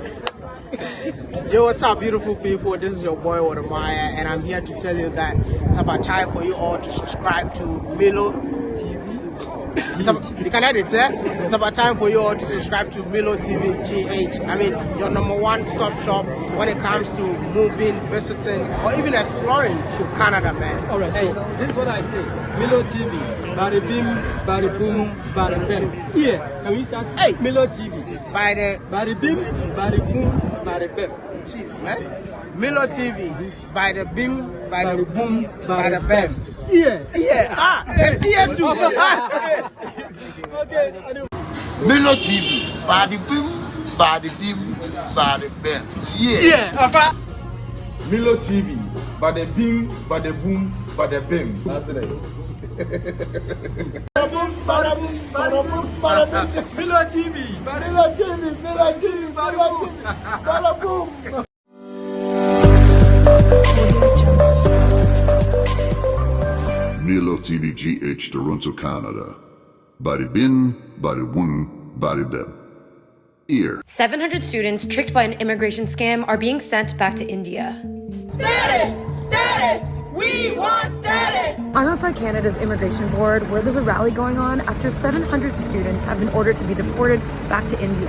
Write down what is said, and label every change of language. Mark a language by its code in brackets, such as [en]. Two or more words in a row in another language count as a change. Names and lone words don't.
[en] Yo, what's up, beautiful people? This is your boy Wadamaya, and I'm here to tell you that it's about time for you all to subscribe to Milo TV. You can edit it. It's about time for you all to subscribe to Milo TV GH. I mean, your #1 stop shop when it comes to moving, visiting, or even exploring Canada, man. All right, so this is what I say. Milo TV, bada bim, bada boom, bada bam. Yeah, can we start? Hey, Milo TV, bada bim, bada boom, bada bam. Jeez, man. Milo TV, bada bim, bada boom, bada bam. Yeah. It's here too. Okay. Milo TV, bada bim, bada bam. Yeah. Milo TV. Bada bim, bada boom, bada bim. That's it. Bada boom, bada boom. Milo TV, bada boom. Milo TV GH, Toronto, Canada. Bada bin, bada boom, bada bim. Ear. 700 students tricked by an immigration scam are being sent back to India. Status! We want status! I'm outside Canada's immigration board where there's a rally going on after 700 students have been ordered to be deported back to India.